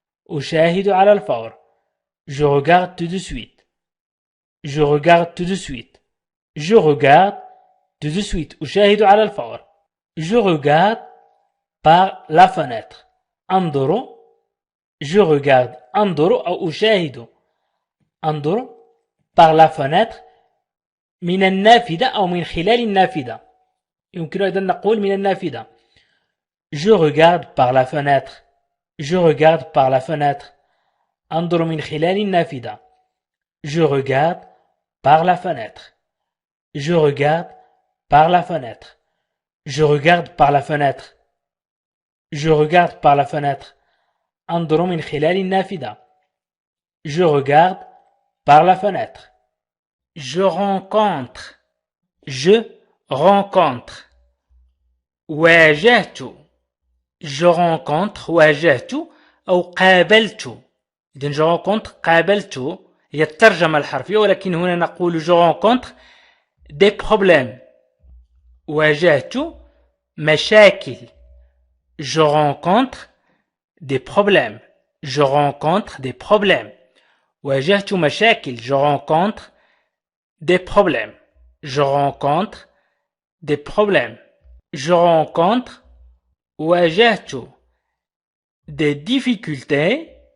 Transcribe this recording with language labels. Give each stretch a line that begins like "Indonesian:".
Arabic: أشاهد على الفور.
French: Je regarde tout de suite. Je regarde tout de suite. Je regarde tout de suite.
Arabic: أشاهد على الفور.
French: Je regarde par la fenêtre.
Arabic: أنظر.
French: Je regarde.
Arabic: أنظر أو أشاهد. أنظر
French: par la fenêtre
Arabic: من النافذة أو من خلال النافذة. يمكن أيضا نقول من النافذة.
French: Je regarde par la fenêtre. Je regarde par la fenêtre.
Arabic: أنظر من خلال النافذة.
French: Je regarde par la fenêtre. Je regarde par la fenêtre. Je regarde par la fenêtre. Je regarde par la fenêtre.
Arabic: أنظر من خلال النافذة.
French: Je regarde par la fenêtre. Je rencontre. Je rencontre.
Arabic: واجهت.
French: Je rencontre.
Arabic: واجهت أو قابلت. إذن
French: je rencontre
Arabic: قابلت هي الترجمة الحرفية ولكن هنا نقول
French: je rencontre des problèmes.
Arabic: واجهت مشاكل.
French: Je rencontre des problèmes. Je rencontre des problèmes.
Arabic: واجهت مشاكل.
French: Je rencontre des problèmes. Je rencontre des problèmes. Je rencontre
Arabic: واجهت
French: des difficultés.